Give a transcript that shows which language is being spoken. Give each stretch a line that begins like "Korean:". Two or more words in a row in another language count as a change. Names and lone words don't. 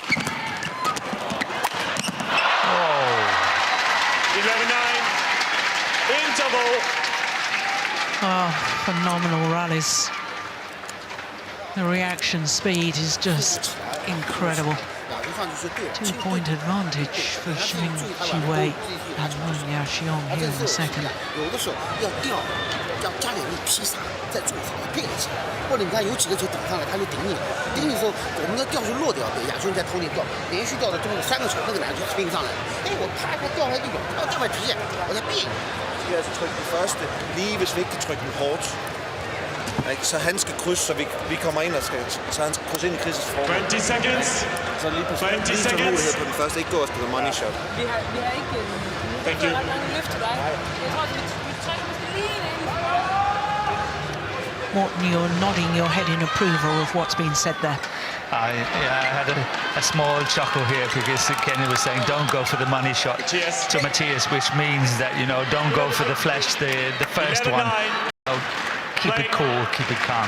English: 11-9. Interval. Oh, phenomenal rallies. The reaction speed is just incredible. 2-point advantage for Zheng, Siwei and Yaqiong here in the second.
Chinese: 有的时候要加点力劈杀，再做好配一下，或者你看有几个球顶上来，他就顶你了，顶你的时候，我们的吊是落掉的，亚军在头里吊，连续吊了中了3个球，那个男就拼上来了，哎，我啪他吊下来就有，他掉外皮线，我再变。
Danish: Vi skal altså trykke den første, lige hvis vi ikke kan trykke den hårdt. Så han skal krydse, så vi kommer ind og skal, så han skal krydse ind i Chris' form.
English: 20 seconds.
Danish: Så lige på tålmodighed på den første, ikke gå og spille
English: money shot.
Danish: Vi har ikke løft til dig. Jeg tror, vi trækker måske lige ind.
English: Morten, you're nodding your head in approval of what's been said there. I had a small chuckle here because Kenny was saying don't go for the money shot to Mathias, which means that, you know, don't go for the flash, the first one. So keep it cool, keep it calm.